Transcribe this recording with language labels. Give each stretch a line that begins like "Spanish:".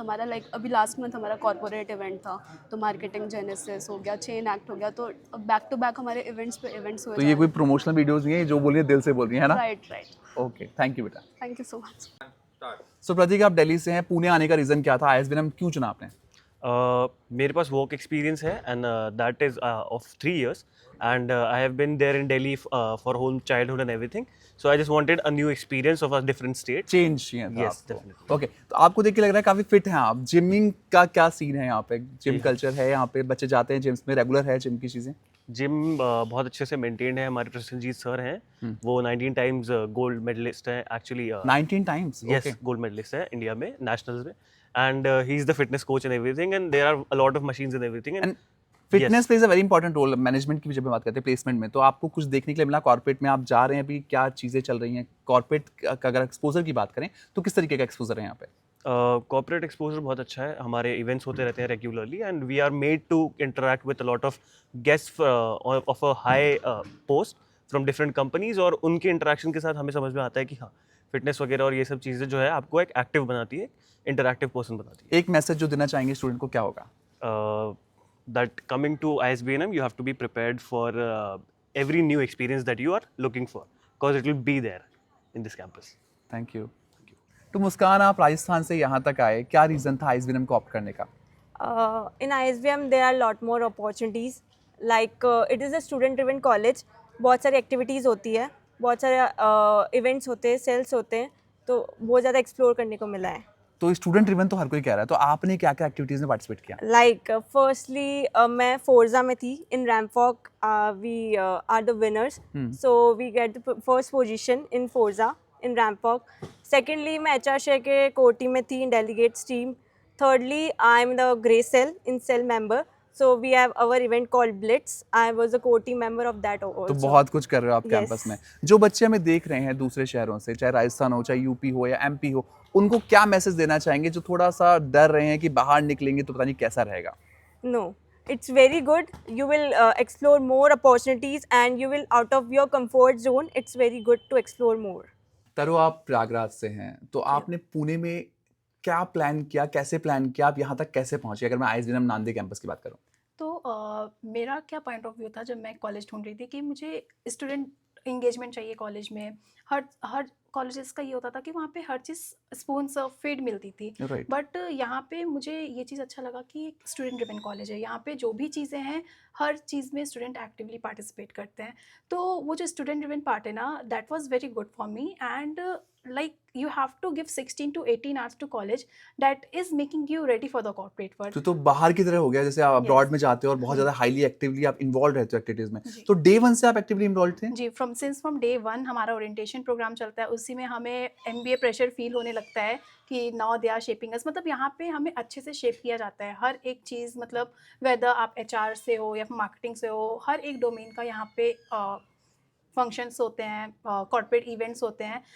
Hindi: हमारा लाइक अभी last month हमारा कॉर्पोरेट इवेंट था, तो मार्केटिंग जेनेसिस हो गया, चेन एक्ट हो गया, तो बैक टू बैक हमारे इवेंट्स पे इवेंट्स हुए। तो ये कोई प्रमोशनल वीडियोस नहीं है, जो बोल रही है दिल से बोल रही है ना?
English: Right. Okay, thank you बेटा। Thank you so much.
Hindi: सो प्रतीक, आप दिल्ली से हैं, पुणे आने का रीज़न क्या था? ISBNM क्यों चुना आपने? मेरे पास वर्क एक्सपीरियंस है
English: And that is of 3 years and I have been there in Delhi for whole childhood and everything, so I just wanted a new experience of a different state.
Hindi: Change चाहिए था
English: Yes,
Hindi: आपको।
English: definitely.
Hindi: Okay, तो आपको देख के लग रहा है काफ़ी फिट हैं आप। जिमिंग का क्या सीन है यहाँ पे? जिम कल्चर है यहाँ पे? बच्चे जाते हैं जिम्स में? रेगुलर है जिम की चीज़ें? जिम बहुत अच्छे से मेंटेन्ड है। हमारे प्रसन्नजीत सर हैं, वो 19 times गोल्ड मेडलिस्ट हैं actually.
English: 19 times? Yes,
Hindi: gold medallist है इंडिया में नेशनल्स में,
English: And he is the fitness coach and everything, and there are a lot of machines and everything. And fitness plays a very important role
Hindi: management की जब हम बात करते हैं placement में। तो आपको कुछ देखने के लिए मिला कॉर्पोरेट में? आप जा रहे हैं, अभी क्या चीज़ें चल रही हैं कॉर्पोरेट का? अगर एक्सपोजर की बात करें तो किस तरीके का एक्सपोजर है यहाँ पे? कॉर्पोरेट एक्सपोजर बहुत अच्छा है। हमारे इवेंट्स होते रहते हैं regularly
English: and we are made to interact with a lot of guest of a high post from different companies,
Hindi: और उनके इंटरेक्शन के साथ हमें समझ में आता है कि हाँ, फिटनेस वगैरह और ये सब चीज़ें जो है आपको एक एक्टिव बनाती है, इंटरैक्टिव पर्सन बनाती है। एक मैसेज जो देना चाहेंगे स्टूडेंट को क्या होगा?
English: That coming to ISBNM, you have to be prepared for every new experience that you are looking for, because it will be there in this campus. Thank you.
Hindi: तो मुस्कान, आप राजस्थान से यहाँ तक आए, क्या रीज़न था ISBNM को ऑप्ट करने का?
English: In ISBM there are lot more opportunities, like it is a student driven college.
Hindi: बहुत सारी एक्टिविटीज़ होती है, बहुत सारे इवेंट्स होते हैं, सेल्स होते हैं, तो बहुत ज़्यादा एक्सप्लोर करने को मिला है। तो स्टूडेंट ड्रिवन तो हर कोई कह रहा है, तो आपने क्या क्या एक्टिविटीज़ में पार्टिसिपेट किया?
English: like firstly
Hindi: मैं फोर्जा में थी।
English: In Rampok we are the winners, so we get the first position in Forza in Rampok. Secondly, मैं HR share के core team में थी in delegates team. Thirdly, I'm the Grey Cell in cell member. So we have our event called Blitz. I was a core team member of that also.
Hindi: तो बहुत कुछ कर रहे हो आप
English: Yes.
Hindi: कैंपस में। जो बच्चे हमें देख रहे हैं दूसरे शहरों से, चाहे राजस्थान हो, चाहे यूपी हो या एमपी हो, उनको क्या मैसेज देना चाहेंगे जो थोड़ा सा डर रहे हैं कि बाहर निकलेंगे तो पता नहीं कैसा रहेगा?
English: No, it's very good. You will explore more opportunities and you will out of your comfort zone. It's very good to explore more.
Hindi: तरो, आप प्रयागराज से हैं, तो आपने पुणे में क्या प्लान किया, कैसे प्लान किया, आप यहाँ तक कैसे पहुँचे? अगर मैं ISBM नांदे कैंपस की बात करूँ। तो मेरा क्या पॉइंट ऑफ व्यू था जब मैं कॉलेज ढूंढ रही थी कि मुझे स्टूडेंट इंगेजमेंट चाहिए कॉलेज में। हर कॉलेजेस का ये होता था कि वहाँ पे हर चीज़ स्पून सर्व फीड मिलती थी, राइट। बट यहाँ पे मुझे ये चीज़ अच्छा लगा कि स्टूडेंट ड्रिवन कॉलेज है। यहाँ पे जो भी चीज़ें हैं हर चीज़ में स्टूडेंट एक्टिवली पार्टिसिपेट करते हैं। तो वो जो स्टूडेंट ड्रिवन पार्ट है ना,
English: That was very good for me. And like you have to give 16 to 18 hours to college that is making you ready for the corporate world.
Hindi: तो बाहर की तरह हो गया, जैसे आप अब्रॉड
English: Yes.
Hindi: में जाते हो और बहुत ज़्यादा हाईली एक्टिवली आप इन्वॉल्व रहते हो एक्टिविटीज़ में। जी। तो डे 1 से आप एक्टिवली इन्वॉल्व थे? जी, फ्रॉम डे 1 हमारा ओरिएंटेशन प्रोग्राम चलता है, उसी में हमें MBA प्रेशर फील होने लगता है कि
English: Now they are shaping us.
Hindi: मतलब यहाँ पे हमें अच्छे से शेप किया जाता है हर एक चीज़, मतलब वेदर आप HR से हो या मार्केटिंग से हो, हर एक डोमेन का यहाँ पे फंक्शंस होते हैं, कॉर्पोरेट इवेंट्स होते हैं।